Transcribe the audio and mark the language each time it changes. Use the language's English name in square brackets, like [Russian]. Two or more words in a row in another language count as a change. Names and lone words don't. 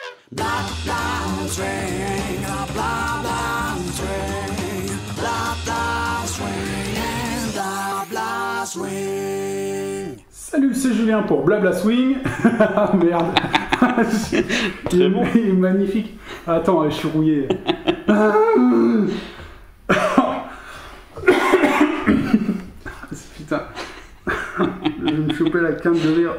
[French] Blah blah swing, blah blah swing, blah blah swing, blah blah swing. Salut, c'est Julien pour Blabla Swing. Ah merde. Très bon. Il est magnifique. Attends, je suis rouillé. Putain. Je vais me choper la quinte de rire.